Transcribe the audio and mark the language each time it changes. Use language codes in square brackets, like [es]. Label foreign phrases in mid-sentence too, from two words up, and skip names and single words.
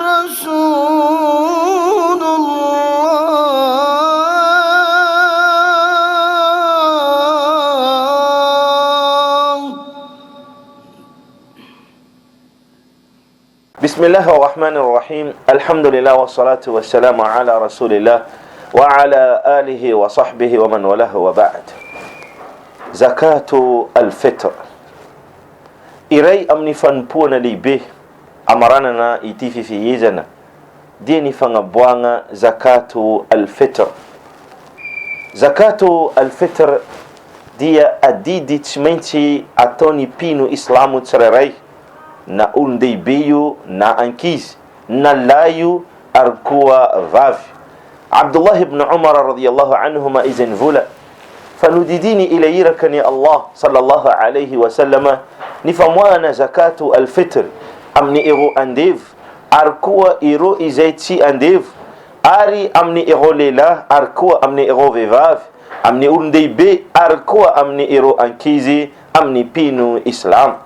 [ar] رسول الله. بسم الله الرحمن الرحيم. الحمد لله والصلاة والسلام على رسول الله وعلى آله وصحبه ومن وله وبعد. [mg] Zakatoul-Fitre iray amin'ny fanompoana lehibe amarana na ity fifehezana dia ny fagnaboagna Zakatoul-Fitre. Zakatoul-Fitre dia adidy tsy maintsy ataony mpino islamo tsirairay, na olon-dehibe io na ankizy, na lahy io ary koa vavy. Abdullah ibn Umar [ar] رضي الله عنهما [mg] izy nivola fa nodidiny ila irakany Allah [ar] صلى الله عليه وسلم [mg] ny famoahana Zakatoul-Fitre amin'ny ero andevo ary koa ero izay tsy andevo, ary amin'ny ero lehilahy ary koa amin'ny ero vehivavy, amin'ny olon-dehibe ary koa amin'ny ero ankizy amin'ny mpino islam.